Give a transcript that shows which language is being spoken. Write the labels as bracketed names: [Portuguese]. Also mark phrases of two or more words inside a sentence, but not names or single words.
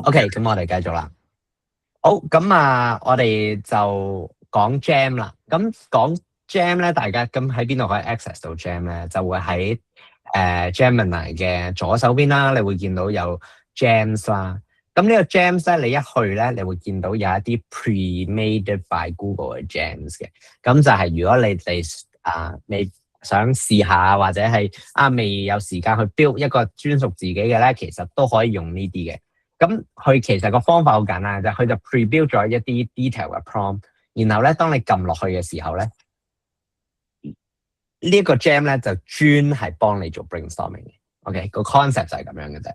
[Cantonese] OK，咁我哋繼續啦。好，咁我哋就講 Gem 啦。咁講 Gem 咧，大家咁喺邊度可以 access 到 Gem 咧？就會喺Gemini 嘅左手邊啦，你會見到有 Gems 啦。咁呢個 Gems 咧，你一去咧，你會見到有一啲 [English] pre-made by Google [Cantonese] 嘅 Gems 嘅。咁就係如果你哋想試下或者係未有時間去 build 一個專屬自己嘅咧，其實都可以用呢啲嘅。咁佢其實個方法好簡單嘅啫，佢就 pre-build 咗一啲 detail 嘅 prompt， 然後咧當你撳落去嘅時候咧，呢一個 gem 咧就專係幫你做 brainstorming 嘅。OK， 個 concept 就係咁樣嘅啫。